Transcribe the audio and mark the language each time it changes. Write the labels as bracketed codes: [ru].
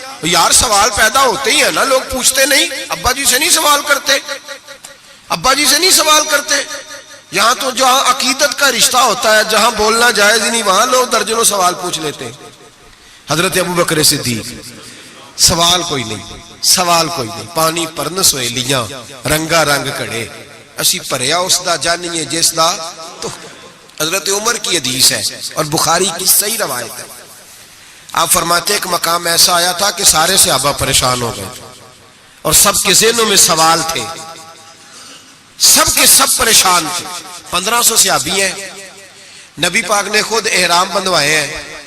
[ur] یار سوال پیدا ہوتے ہی ہے نا, لوگ پوچھتے نہیں, ابا جی سے نہیں سوال کرتے, ابا جی سے نہیں سوال کرتے. یہاں تو جہاں عقیدت کا رشتہ ہوتا ہے, جہاں بولنا جائز نہیں, وہاں لوگ درجنوں سوال پوچھ لیتے ہیں. حضرت ابو بکر صدیق سوال کوئی نہیں, سوال کوئی نہیں. [pa] پانی پرن سویلیاں رنگا رنگ کڑے, اسی پریا اس دا جانیے جس دا. [ur] تو حضرت عمر کی حدیث ہے اور بخاری کی صحیح روایت ہے. آپ فرماتے ایک مقام ایسا آیا تھا کہ سارے صحابہ پریشان ہو گئے اور سب کے ذہنوں میں سوال تھے, سب کے سب پریشان تھے. 1500 صحابی ہیں, نبی پاک نے خود احرام بندوائے ہیں.